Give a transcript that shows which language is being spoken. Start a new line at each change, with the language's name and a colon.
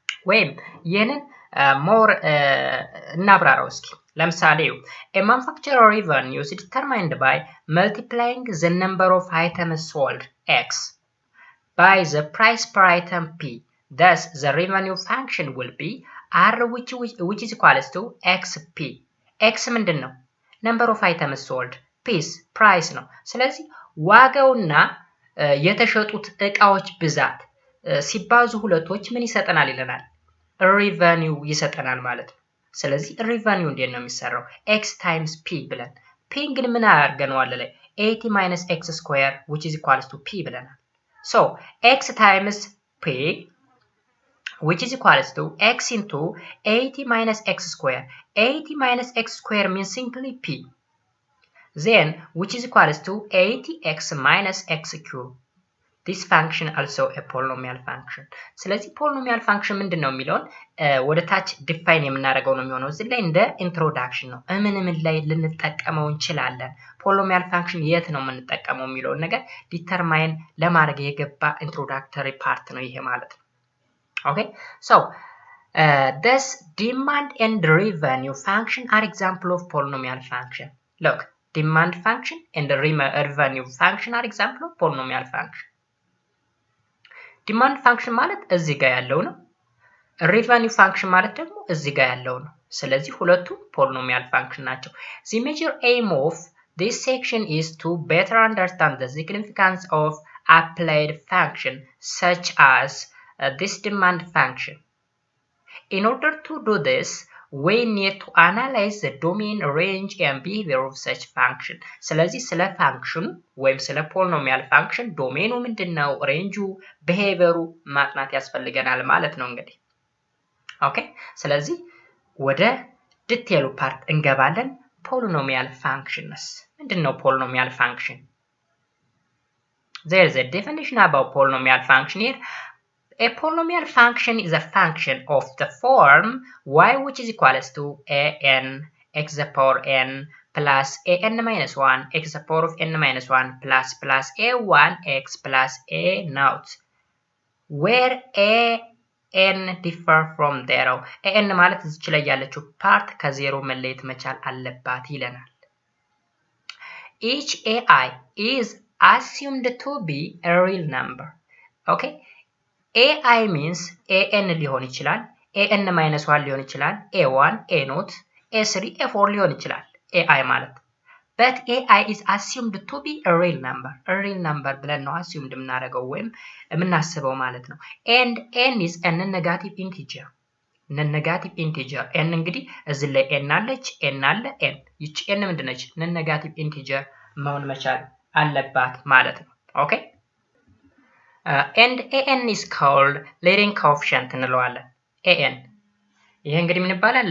Amharic: ወይም ይህንን
English: more
Amharic: እናብራራው እስኪ። ለምሳሌ
English: a manufacturer revenue is determined by multiplying the number of items sold X by the price per item P. Thus, the revenue function will be R which is equals to XP. X
Amharic: ምንድነው?
English: number of items sold. P's price
Amharic: ነው። ስለዚህ ዋጋውና የተሸጡት እቃዎች ብዛት ሲባዙ ሁለቶች ምን ይሰጠናል ይለናል? ሪቨኒው ይሰጠናል ማለት ነው። ስለዚህ ሪቨኒው እንዴት ነው የሚሰራው?
English: x times p
Amharic: ብለን
English: p
Amharic: ግን ምን አድርገነዋል ላይ
English: 80 minus x square which is equals to p
Amharic: ብለናል።
English: so x times p which is equals to x into 80 minus x square. 80 minus x square means simply p. Then which is equals to 80x minus x cube. This function also a polynomial function.
Amharic: ስለዚህ polynomial function ምንድነው የሚለውን ወደ ታች ዲፋይን የምናደርገው ነው የሚሆነው። እዚህ ላይ እንደ ኢንትሮዳክሽን ነው ምን ላይ ልንጠቀመው እንችላለን፣ polynomial function የት ነው የምንጠቀመው የሚለውን ነገር ዲተርማይን ለማድረግ የገባ ኢንትሮዳክተሪ ፓርት ነው ይሄ ማለት ነው።
English: Okay, so this demand and revenue function are example of polynomial function. Look, demand function and the revenue function are example of polynomial function. Demand function
Amharic: ማለት እዚህ ጋር ያለው ነው።
English: revenue function
Amharic: ማለት ደግሞ እዚህ ጋር ያለው ነው። ስለዚህ ሁለቱ
English: polynomial function
Amharic: ናቸው።
English: The major aim of this section is to better understand the significance of applied function such as this demand function. In order to do this, we need to analyze the domain, range and behavior of such function.
Amharic: ስለዚህ ስለ ፋንክሽኑ ወይም ስለ ፖሊኖሚያል ፋንክሽን ዶሜኑ ምንድነው፣ ሬንጁ፣ ቢሄቪየሩ ማጥናት ያስፈልገናል ማለት ነው እንግዲህ። ኦኬ፣ ስለዚህ ወደ ዲቴይሉ ፓርት እንገባለን። ፖሊኖሚያል ፋንክሽንስ ምንድነው?
English: ፖሊኖሚያል ፋንክሽን there is a definition about polynomial function here. A polynomial function is a function of the form y which is equals to an x to the power n plus an minus 1 x to the power of n minus 1 plus a1 x plus a naught, where an differ from 0.
Amharic: an ማለት እዚች ላይ ያለችው ፓርት ከዜሮ መለየት መቻል አለባት ይለናል።
English: Each ai is assumed to be a real number. Okay, ai means an
Amharic: ሊሆን ይችላል፣
English: an minus 1 ሊሆን ይችላል፣ a1 a naught a3 a4 ሊሆን ይችላል ai ማለት። but ai is assumed to be a real number
Amharic: ብለን ነው
English: assumed
Amharic: የምናደርገው ወይም የምናስበው ማለት ነው።
English: and n is a non-negative integer.
Amharic: n እንግዲህ እዚህ ላይ n አለች፣ n አለ፣ n ይቺ n ምንድነች? non-negative integer መሆን መቻል አለባት ማለት ነው። ኦኬ
English: and an is called leading coefficient
Amharic: እንለዋለን። an ይሄ እንግዲህ ምን ይባላል?